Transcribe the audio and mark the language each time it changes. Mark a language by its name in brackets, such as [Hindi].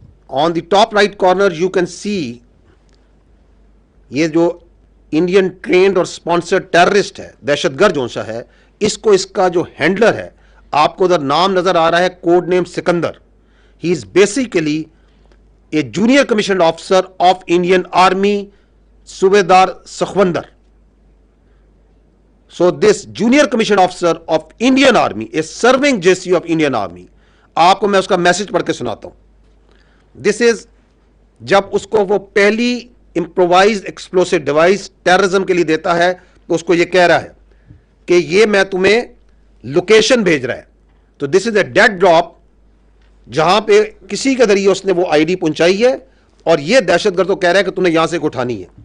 [English] on the top right corner you can see [Hindi] ये जो Indian trend और sponsored terrorist है, दहशतगर्द जो सा है, इसको इसका जो हैंडलर है, आपको उधर नाम नजर आ रहा है, code name Sikandar. [English] He is basically a junior commission officer of Indian Army, Subedar Sakhwandar. So this junior commissioned officer of Indian Army is serving JCU of Indian Army. [Hindi] आपको मैं उसका मैसेज पढ़ के सुनाता हूं. [English] this is [Hindi] जब उसको वो पहली इंप्रोवाइज्ड एक्सप्लोसिव डिवाइस टेररिज्म के लिए देता है तो उसको ये कह रहा है कि ये मैं तुम्हें लोकेशन भेज रहा है. तो [English] this is a dead drop, [Hindi] जहां पे किसी के जरिए उसने वो आईडी पहुंचाई है और ये दहशतगर्द तो कह रहा है कि तुम्हें यहां से उठानी है.